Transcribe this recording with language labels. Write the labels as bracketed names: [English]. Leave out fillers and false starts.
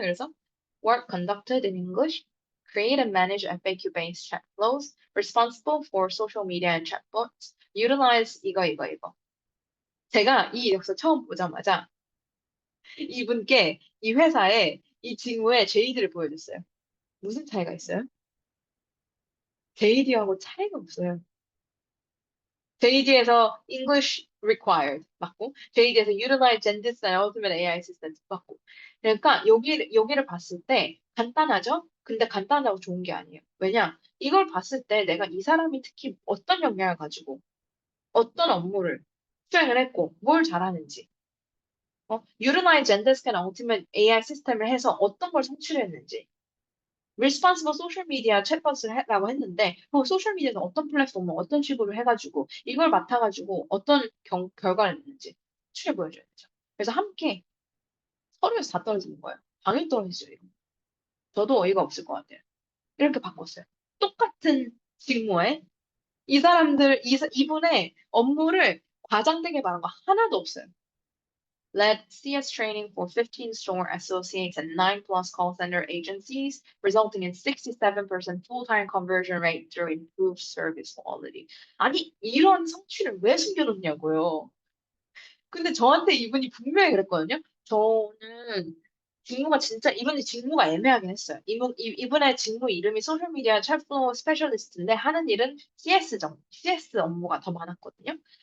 [English] 그래서 work conducted in English, create and manage FAQ-based chat flows, responsible for social media and chatbots, utilize 이거. [Korean] 제가 이 이력서 처음 보자마자 이분께 이 회사에 이 직무의 JD를 보여줬어요. 무슨 차이가 있어요? JD하고 차이가 없어요. [English] JD에서 English required 맞고, JD에서 utilize Gentis and Ultimate AI Assistant 맞고. [Korean] 그러니까 여기를 봤을 때 간단하죠? 근데 간단하고 좋은 게 아니에요. 왜냐? 이걸 봤을 때 내가 이 사람이 특히 어떤 역량을 가지고 어떤 업무를 수행을 했고 뭘 잘하는지 [English] utilize Gentis and Ultimate AI [Korean] 시스템을 해서 어떤 걸 성취했는지 responsible social media 챗봇을 라고 했는데 소셜 미디어에서 어떤 플랫폼을 어떤 식으로 해가지고 이걸 맡아가지고 어떤 결과를 냈는지 추려 보여줘야 되죠. 그래서 함께 서류에서 다 떨어지는 거예요. 당연히 떨어지죠. 이거. 저도 어이가 없을 것 같아요. 이렇게 바꿨어요. 똑같은 직무에 이분의 업무를 과장되게 말한 거 하나도 없어요. [English] led CS training for 15 store associates and 9 plus call center agencies, resulting in 67% full-time conversion rate through improved service quality. [Korean] 아니, 이런 성취를 왜 숨겨놓냐고요. 근데 저한테 이분이 분명히 그랬거든요. 저는 직무가 진짜 이분이 직무가 애매하긴 했어요. 이분의 직무 이름이 소셜미디어 철도 스페셜리스트인데 하는 일은 CS 업무가 더 많았거든요.